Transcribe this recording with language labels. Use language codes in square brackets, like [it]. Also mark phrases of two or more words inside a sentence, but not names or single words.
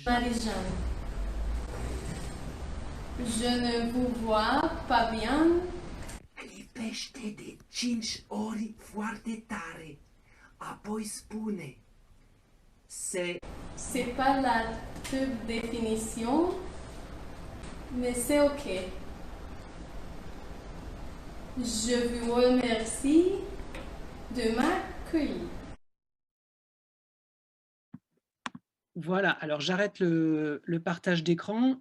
[fr] Marie-Jeanne. Je ne vous vois pas bien. [ro] Lipește de 5 ori foarte tare. Apoi spune. [fr] C'est pas la toute définition, mais c'est ok. Je vous remercie de m'accueillir. Voilà, alors j'arrête le partage d'écran.